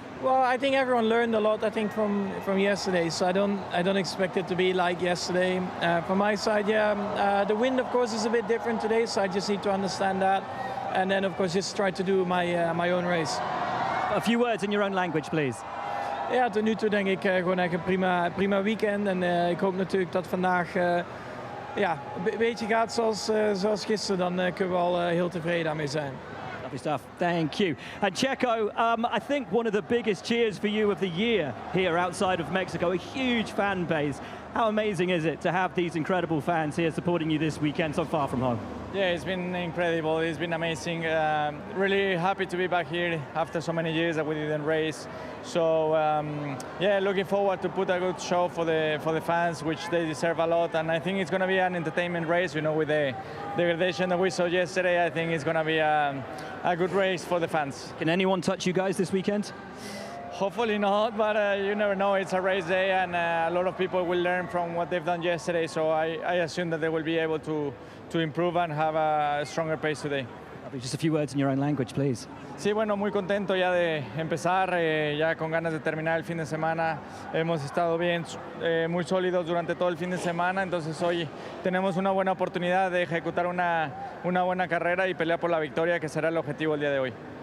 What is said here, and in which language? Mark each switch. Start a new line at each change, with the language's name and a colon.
English: Well, I think everyone learned a lot, I think, from yesterday, so I don't expect it to be like yesterday. From my side, yeah, the wind, of course, is a bit different today, so I just need to understand that, and then, of course, just try to do my own race. A few words in your own language, please.
Dutch: Ja, tot nu toe denk ik gewoon echt een prima weekend. En ik hoop natuurlijk dat vandaag ja, een beetje gaat zoals gisteren. Dan kunnen we al heel tevreden daarmee zijn.
English: Lovely stuff. Thank you. And Checo, I think one of the biggest cheers for you of the year here outside of Mexico, a huge fan base. How amazing is it to have these incredible fans here supporting you this weekend so far from home? Yeah, it's been incredible. It's been amazing. Really happy to be back here after so many years that we didn't race. So yeah, looking forward to put a good show for the fans, which they deserve a lot. And I think it's going to be an entertainment race. With the degradation that we saw yesterday, I think it's going to be a good race for the fans. Can anyone touch you guys this weekend? Hopefully not, but you never know. It's a race day, and a lot of people will learn from what they've done yesterday. So I assume that they will be able to improve and have a stronger pace today. Just a few words in your own language, please.
Spanish: Sí, bueno, muy contento ya de empezar, ya con ganas de terminar el fin de semana. Hemos estado bien, muy sólidos durante todo el fin de semana, entonces hoy tenemos una buena oportunidad de ejecutar una buena carrera y pelear por la victoria, que será el objetivo el día de hoy.